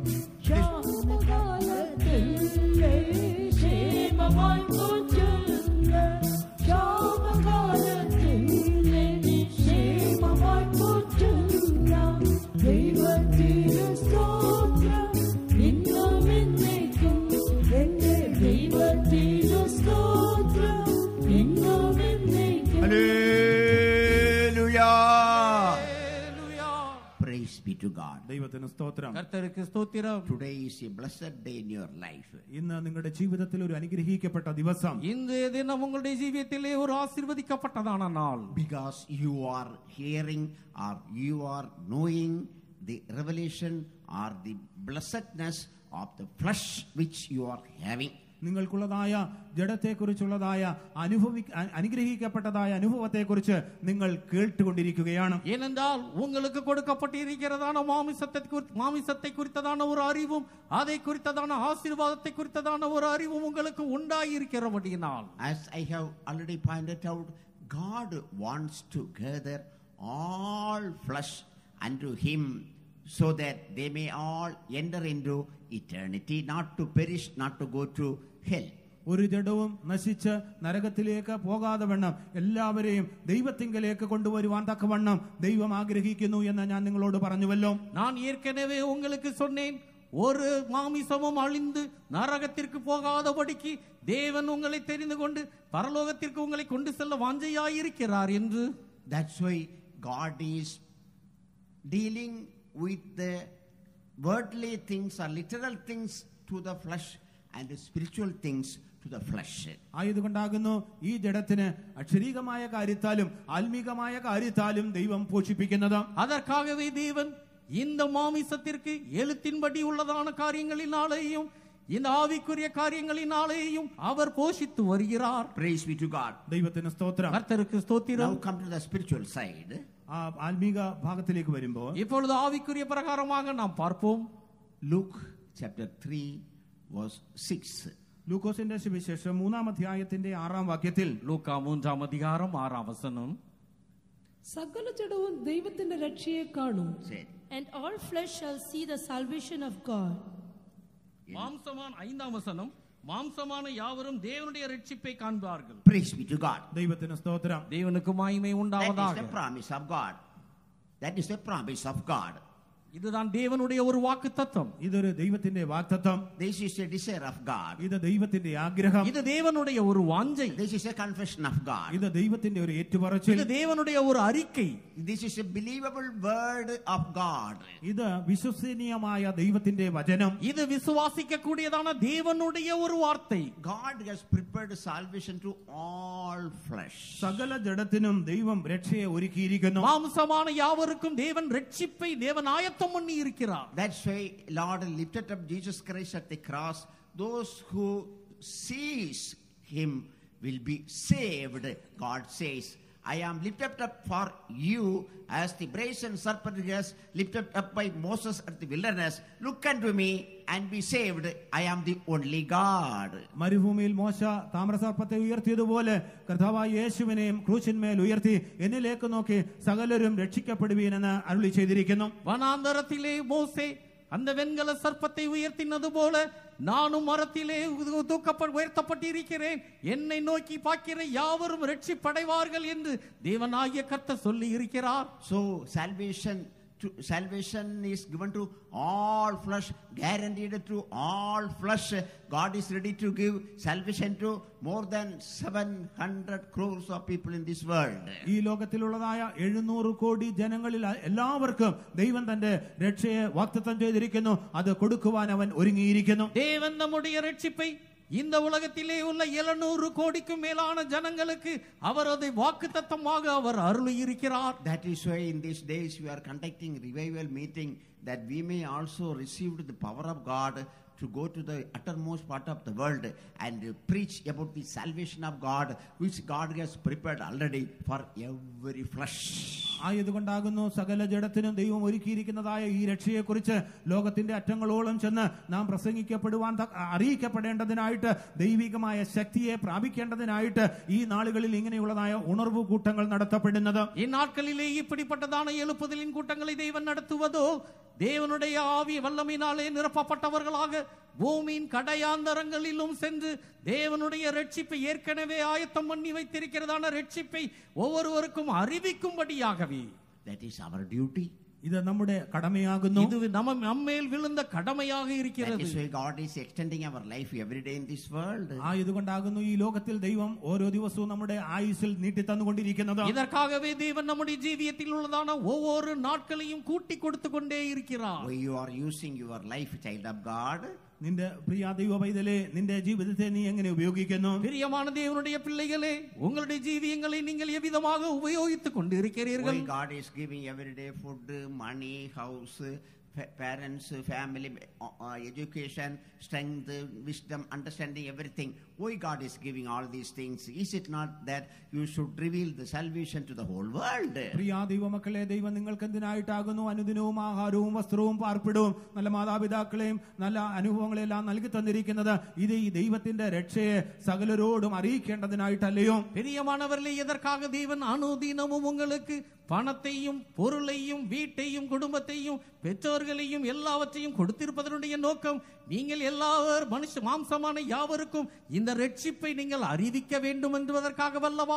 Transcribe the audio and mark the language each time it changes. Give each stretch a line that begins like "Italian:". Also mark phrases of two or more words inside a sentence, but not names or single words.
Malayalam: ക്ഷാമകാലത്തിലെ ക്ഷേമമായി പോറ്റുന്ന ക്ഷാമകാലത്തിലെ ക്ഷേമമായി പോറ്റുന്ന ദൈവത്തിന് സ്തോത്രം ഇന്നും എന്നേക്കും. എന്റെ ദൈവത്തിന് സ്തോത്രം ഇന്നും എന്നേക്കും.
English: Hallelujah. Praise be to God.
Malayalam: ദൈവത്തിന് സ്തോത്രം.
Tamil: கர்த்தருக்கு ஸ்தோத்திரம்.
English: Today is a blessed day in your life.
Malayalam: ഇന്ന് നിങ്ങളുടെ ജീവിതത്തിൽ ഒരു അനുഗ്രഹിക്കപ്പെട്ട ദിവസം.
Tamil: இன்றைய தினம் உங்களுடைய ஜீவியத்திலே ஒரு ஆசீர்வதிக்கப்பட்டதான நாள்.
English: Because you are hearing or you are knowing the revelation or the blessedness of the flesh which you are having.
Malayalam: നിങ്ങൾക്കുള്ളതായ ജഡത്തെക്കുറിച്ചുള്ളതായ അനുഗ്രഹിക്കപ്പെട്ടതായ അനുഭവത്തെക്കുറിച്ച് നിങ്ങൾ കേട്ടുകൊണ്ടിരിക്കുകയാണ്.
Tamil: ஏனென்றால் உங்களுக்கு கொடுக்கப்பட்டிருக்கிறதான மாமிசத்தை குறித்ததான ஒரு அறிவும் அதை குறித்ததான ஆசீர்வாதத்தை குறித்ததான ஒரு அறிவும் உங்களுக்கு உண்டாயிருக்கிறபடியினால்.
English: As I have already pointed out, God wants to gather all flesh unto him so that they may all enter into eternity, not to perish, not to go to hell.
Malayalam: ഒരു ജഡവും നശിച്ച് നരകത്തിലേക്ക് പോകാതെ വണ്ണം എല്ലാവരെയും ദൈവത്തിങ്കലേക്ക് കൊണ്ടുവരുവാൻ തക്കവണ്ണം ദൈവം ആഗ്രഹിക്കുന്നു എന്ന് ഞാൻ നിങ്ങളോട് പറഞ്ഞുവല്ലോ.
Tamil: நான் ஏற்கனவே உங்களுக்கு சொன்னேன், ஒரு மாமிசமும் அழிந்து நரகத்திற்கு போகாதபடிக்கு தேவன் உங்களை தெரிந்து கொண்டு பரலோகத்திற்கு உங்களை கொண்டு செல்ல வாஞ்சையாயிருக்கிறார் என்று.
English: That's why God is dealing with the worldly things or literal things to the flesh and the spiritual things to the flesh.
Malayalam: ആയതുകൊണ്ടാകുന്നു ഈ ജഡത്തിന് അക്ഷരീകമായ കാര്യത്താലും ആത്മീകമായ കാര്യത്താലും ദൈവം പോഷിപ്പിക്കുന്നത്.
Tamil: அதற்காகவே தேவன் இந்த மாமிசத்திற்கு எழுத்தின்படி உள்ளதான காரியங்களினாலேயும் இந்த ஆவிக்குரிய காரியங்களினாலேயும் அவர் போஷித்து வருகிறார்.
English: Praise be to God.
Malayalam: ദൈവത്തിന് സ്തോത്രം.
Tamil: கர்த்தருக்கு
English: Now
Tamil: ஸ்தோத்திரம்.
English: come to the spiritual side.
Malayalam: ആ ആത്മീക ഭാഗത്തിലേക്ക് വരുമ്പോൾ
Tamil: இப்பொழுது ஆவிக்குரிய பிரகாரமாக நாம் பார்ப்போம்.
English: Luke chapter 3 verse 6.
Malayalam: ലൂക്കോസിന്റെ സുവിശേഷം 3-ാം അധ്യായത്തിന്റെ 6-ാം വാക്യത്തിൽ
Tamil: லூக்கா 3-ாம் அதிகாரம் 6-ாம் வசனம்.
Malayalam: സകല ജഡവും ദൈവത്തിന്റെ രക്ഷയെ കാണും.
English: Say, And all flesh shall see the salvation of God.
Tamil: மாம்சமான 5-ாம் வசனம். மாம்சமான யாவரும் தேவனுடைய இரட்சிப்பை காண்பார்கள்.
English: praise be to God.
Malayalam: ദൈവത്തിന് സ്തോത്രം.
Tamil: தேவனுக்கு மகிமை
English: That is
Tamil: உண்டாவதாக.
English: the promise of God. That is the promise of God.
Tamil: இதுதான் தேவனுடைய ஒரு வாக்குத்தத்தம்.
Malayalam: ഇതൊരു ദൈവത്തിന്റെ വാഗ്ദത്തം.
English: This is a desire of God.
Malayalam: ഇത് ദൈവത്തിന്റെ ആഗ്രഹം.
Tamil: இது தேவனுடைய ஒரு வாஞ்சை.
English: This is a confession of God.
Malayalam: ഇത് ദൈവത്തിന്റെ ഒരു ഏറ്റുപറച്ചിൽ.
Tamil: இது தேவனுடைய ஒரு அறிக்கை.
English: This is a believable word of God.
Malayalam: ഇത് വിശ്വസനീയമായ ദൈവത്തിന്റെ വചനം.
Tamil: இது விசுவாசிக்க கூடியதான தேவனுடைய ஒரு வார்த்தை.
English: God has prepared salvation to all flesh.
Malayalam: സകല ജഡത്തിനും ദൈവം രക്ഷയെ ഒരുക്കിയിരിക്കുന്നു.
Tamil: மாம்சமான யாவருக்கும் தேவன் இரட்சிப்பை தேவன் ஆயத்தம் பண்ணி இருக்கிறார்.
English: That's why Lord lifted up Jesus Christ at the cross. Those who sees him will be saved. God says, I am lifted up for you as the brazen serpent was lifted up by Moses at the wilderness. Look unto me and be saved. I am the only God.
Malayalam: മരുഭൂമിയിൽ മോശ താമ്രസർപ്പത്തെ ഉയർത്തിയതുപോലെ കർത്താവായ യേശുവിനെയും ക്രൂശിന്മേൽ ഉയർത്തി എന്നിലേക്ക് നോക്കി സകലരും രക്ഷിക്കപ്പെടുവീനെന്ന് അരുളി ചെയ്തിരിക്കുന്നു.
Tamil: வனாந்தரத்திலே மோசே அந்த வெண்கல சர்ப்பத்தை உயர்த்தினது போல நானும் மரத்திலே உயர்த்தப்பட்டிருக்கிறேன். என்னை நோக்கி பார்க்கிற யாவரும் இரட்சிப்படைவார்கள் என்று தேவனாகிய கர்த்தர் சொல்லி இருக்கிறார்.
English: So salvation is given to all flesh, guaranteed to all flesh. God is ready to give salvation to more than 700 crores of people in this world.
Malayalam: ഈ ലോകത്തിലുള്ളതായ 700 കോടി ജനങ്ങളിൽ എല്ലാവർക്കും ദൈവം തന്റെ രക്ഷയെ വാഗ്ദത്തം ചെയ്തിരിക്കുന്നു. അത് കൊടുക്കുവാൻ അവൻ ഒരുങ്ങിയിരിക്കുന്നു.
Tamil: தேவன் நம்முடைய இரட்சிப்பை இந்த உலகத்திலே உள்ள 700 கோடிக்கும் மேலான ஜனங்களுக்கு அவர் அதை வாக்குத்தத்தமாக அவர் அருளி இருக்கிறார்.
English: That is why in these days we are conducting revival meeting, that we may also receive the power of God to go to the uttermost part of the world and preach about the salvation of God, which God has prepared already for every flesh.
Malayalam: ആയതുകൊണ്ടാകുന്നു സകല ജഡത്തിനും ദൈവം ഒരുക്കിയിരിക്കുന്നതായ ഈ രക്ഷയെക്കുറിച്ച് ലോകത്തിന്റെ അറ്റങ്ങളോളം ചെന്ന് നാം പ്രസംഗിക്കപ്പെടുവാൻ അറിയിക്കപ്പെടേണ്ടതിനായിട്ട് ദൈവികമായ ശക്തിയെ പ്രാപിക്കേണ്ടതിനായിട്ട് ഈ നാളുകളിൽ ഇങ്ങനെയുള്ളതായ ഉണർവ് കൂട്ടങ്ങൾ നടത്തപ്പെടുന്നത്.
Tamil: இந்நாட்களிலே இப்படிப்பட்டதான எழுப்புதலின் கூட்டங்களை தேவன் நடத்துவதோ தேவனுடைய ஆவி வல்லமையினாலே நிரப்பப்பட்டவர்களாக பூமியின் கடையாந்தரங்களிலும் சென்று தேவனுடைய இரட்சிப்பை ஏற்கனவே ஆயத்தம் பண்ணி வைத்திருக்கிறதான இரட்சிப்பை ஒவ்வொருவருக்கும் அறிவிக்கும்படியாகவே.
English: That is our duty.
Malayalam: ഇത് നമ്മുടെ കടമയാകുന്നു.
Tamil: இது நம்மேல் விழுந்த கடமையாக
English: That
Tamil: இருக்கிறது.
English: is why God is extending our life every day in this world.
Malayalam: ആയതുകൊണ്ടാകുന്നു ഈ ലോകത്തിൽ ദൈവം ഓരോ ദിവസവും നമ്മുടെ ആയുസ്സിൽ നീട്ടി തന്നുകൊണ്ടിരിക്കുന്നത്.
Tamil: இதற்காகவே தேவன் நம்முடைய ஜீவியத்தில் உள்ளதான ஒவ்வொரு நாட்களையும் கூட்டி கொடுத்து கொண்டே இருக்கிறார்.
English: Why you are using your life, child of God?
Malayalam: നിന്റെ പ്രിയ ദൈവ പൈതലേ, നിന്റെ ജീവിതത്തെ നീ എങ്ങനെ ഉപയോഗിക്കുന്നു?
Tamil: பிரியமான தேவனுடைய பிள்ளைகளே, உங்களுடைய ஜீவியங்களை நீங்கள் எவ்விதமாக உபயோகித்துக் கொண்டு இருக்கிறீர்கள்?
English: Why God is giving everyday food, money, house, parents, family, education, strength, wisdom, understanding, everything. Why God is giving all these things? Is it not that you should reveal the salvation to the whole world?
Malayalam: പ്രിയ ദൈവമക്കളെ, ദൈവം നിങ്ങൾക്ക് എന്തിനായിട്ടാകുന്നു അനുദിനവും ആഹാരവും വസ്ത്രവും പാർപ്പിടവും നല്ല മാതാപിതാക്കളെയും നല്ല അനുഭവങ്ങളെല്ലാം നൽകി തന്നിരിക്കുന്നത്? ഇത് ഈ ദൈവത്തിന്റെ രക്ഷയെ സകലരോടും അറിയിക്കേണ്ടതിനായിട്ടല്ലയോ?
Tamil: பிரியமானவர்களே, எதற்காக தேவன் அனுதினமும் உங்களுக்கு பணத்தையும் பொருளையும் வீட்டையும் குடும்பத்தையும் பெற்றோர்களையும் எல்லாவற்றையும் கொடுத்திருப்பதனுடைய நோக்கம் நீங்கள் எல்லாரும் மாம்சமான யாவருக்கும் இந்த இரட்சிப்பை நீங்கள் அறிவிக்க வேண்டும் என்பதற்காக வல்லவா?